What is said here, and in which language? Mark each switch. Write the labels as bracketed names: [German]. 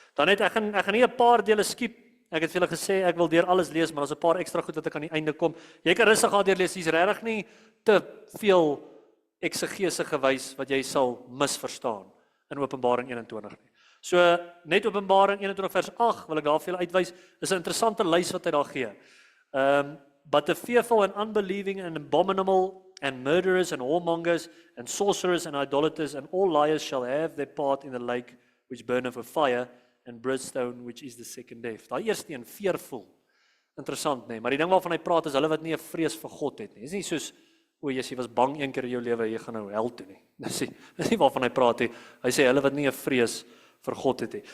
[Afrikaans] Dan ek gaan nie 'n paar dele skiep. Ek het vir julle gesê, ek wil deur alles lees, maar daar's 'n paar ekstra goed wat ek aan die einde kom. Jy kan rustig gaan deur lees, hier's regtig nie te veel eksegese gewys wat jy sal misverstaan in Openbaring 21 nie. So, net Openbaring 21 vers 8 wil ek daar vir julle uitwys, is 'n interessante lys wat hy daar gee. [English] But the fearful and unbelieving and abominable and murderers and whoremongers and sorcerers and idolaters and all liars shall have their part in the lake which burneth with fire and brimstone, which is the second death. [Afrikaans] Daai eerste een, fearful. Interessant, nee, maar die ding waarvan hy praat is hulle wat nie 'n vrees vir God het nie. Dis nie soos, o, jy was bang een keer in jou lewe, jy gaan nou hel toe nie. Dis nie waarvan hy praat nie. Hy sê hulle wat nie 'n vrees vir God het nie.